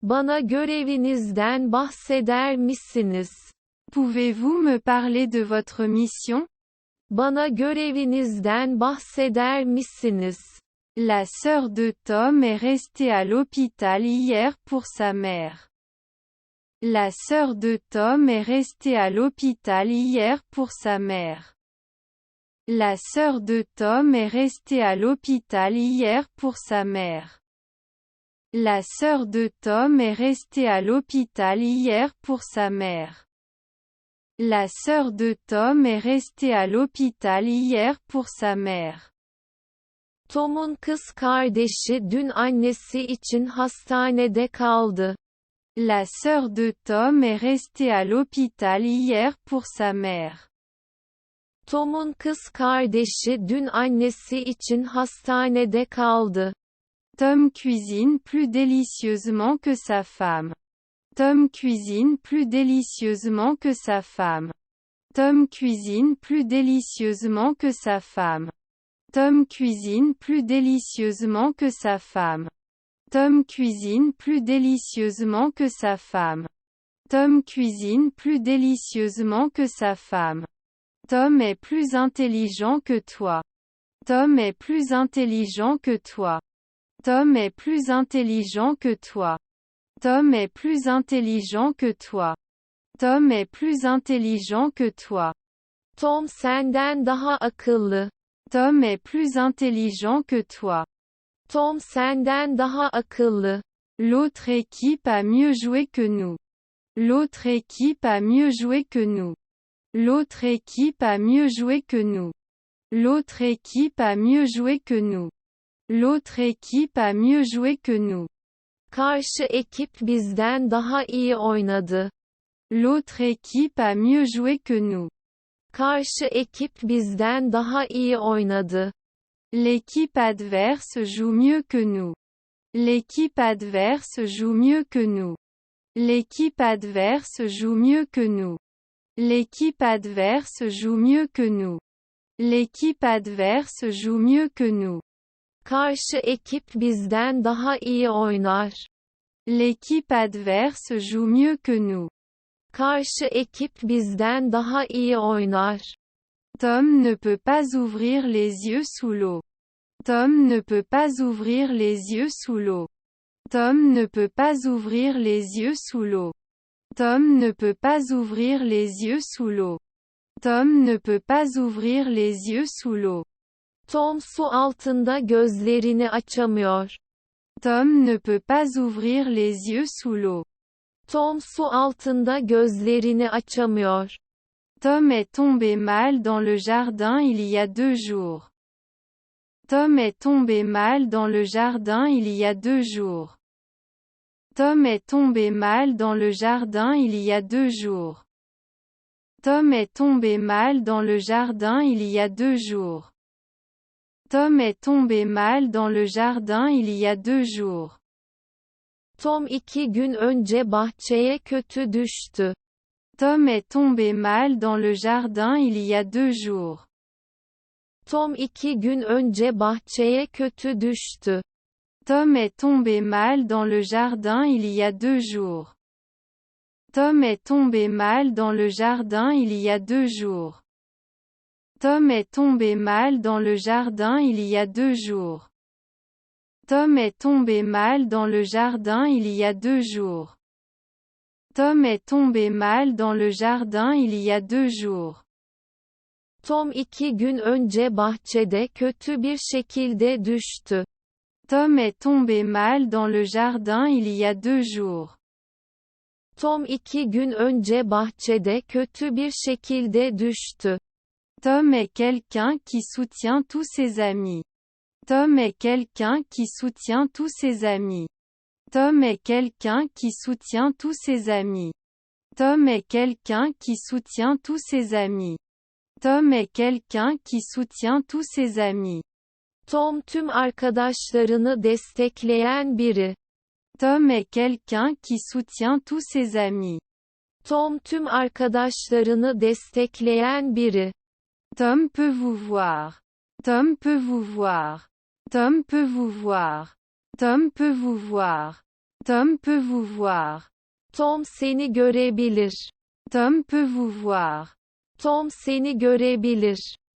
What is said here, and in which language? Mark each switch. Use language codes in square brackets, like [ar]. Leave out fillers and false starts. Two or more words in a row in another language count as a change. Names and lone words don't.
[tr] Bana görevinizden bahseder misiniz? [fr] Pouvez-vous me parler de votre mission? [tr] Bana görevinizden bahseder misiniz? [fr] La sœur de Tom est restée à l'hôpital hier pour sa mère. La sœur de Tom est restée à l'hôpital hier pour sa mère. La sœur de Tom est restée à l'hôpital hier pour sa mère. La sœur de Tom est restée à l'hôpital hier pour sa mère. La sœur de Tom est restée à l'hôpital hier pour sa mère. [tr] Tom'un kız kardeşi dün annesi için hastanede kaldı. [fr] La sœur de Tom est restée à l'hôpital hier pour sa mère. [tr] Tom'un kız kardeşi dün annesi için hastanede kaldı. [fr] Tom cuisine plus délicieusement que sa femme. Tom cuisine plus délicieusement que sa femme. Tom cuisine plus délicieusement que sa femme. Tom cuisine plus délicieusement que sa femme. Tom cuisine plus délicieusement que sa femme. Tom cuisine plus délicieusement que sa femme. Tom est plus intelligent que toi. Tom est plus intelligent que toi. Tom est plus intelligent que toi. Tom est plus intelligent que toi. Tom est plus intelligent que toi. [tr] Tom senden daha akıllı. [fr] Tom est plus intelligent que toi. [tr] Tom senden daha akıllı. [fr] L'autre équipe a mieux joué que nous. L'autre équipe a mieux joué que nous. L'autre équipe a mieux joué que nous. L'autre équipe a mieux joué que nous. L'autre équipe a mieux joué que nous. [tr] Karşı ekip bizden daha iyi oynadı. [fr] L'autre équipe a mieux joué que nous. [tr] Karşı ekip bizden daha iyi oynadı. [fr] L'équipe adverse joue mieux que nous. L'équipe adverse joue mieux que nous. L'équipe adverse joue mieux que nous. L'équipe adverse joue mieux que nous. L'équipe adverse joue mieux que nous. [tr] Karşı ekip bizden daha iyi oynar. [fr] L'équipe adverse joue mieux que nous. [tr] Karşı ekip bizden daha iyi oynar. [fr] Tom ne peut pas ouvrir les yeux sous l'eau. Tom ne peut pas ouvrir les yeux sous l'eau. Tom ne peut pas ouvrir les yeux sous l'eau. Tom ne peut pas ouvrir les yeux sous l'eau. Tom ne peut pas ouvrir les yeux sous l'eau. [tr] Tom su altında gözlerini açamıyor. [fr] Tom ne peut pas ouvrir les yeux sous l'eau. [tr] Tom su altında gözlerini açamıyor. [fr] Tom est tombé mal dans le jardin il y a 2 jours. Tom est tombé mal dans le jardin il y a 2 jours. Tom est tombé mal dans le jardin il y a 2 jours. Tom est tombé mal dans le jardin il y a 2 jours. Tom est tombé mal dans le jardin il y a 2 jours. [tr] Tom 2 gün önce bahçeye kötü düştü. [fr] Tom est tombé mal dans le jardin il y a 2 jours. [tr] Tom 2 gün önce bahçeye kötü düştü. [fr] Tom est tombé mal dans le jardin il y a 2 jours. Tom est tombé mal dans le jardin il y a 2 jours. Tom est tombé mal dans le jardin il y a 2 jours. Tom est tombé mal dans le jardin il y a 2 jours. Tom est tombé mal dans le jardin il y a 2 jours. [tr] Tom 2 gün önce bahçede kötü bir şekilde düştü. [fr] Tom est tombé mal dans le jardin il y a 2 jours. [tr] Tom 2 gün önce bahçede kötü bir şekilde düştü. [fr] Tom est quelqu'un qui soutient tous ses amis. Tom est quelqu'un qui soutient tous ses amis. Tom est quelqu'un qui soutient tous ses amis. Tom est quelqu'un qui soutient tous ses amis. Tom est quelqu'un qui soutient tous ses amis. [tr] Tom tüm arkadaşlarını destekleyen biri. [fr] Tom est quelqu'un qui soutient tous ses amis. [tr] Tom tüm arkadaşlarını destekleyen biri. [fr] Tom peut vous voir. Tom peut vous voir. Tom peut vous voir. Tom peut vous voir. Tom peut vous voir. [tr] Tom seni görebilir. [fr] Tom peut vous voir. [tr] Tom seni görebilir.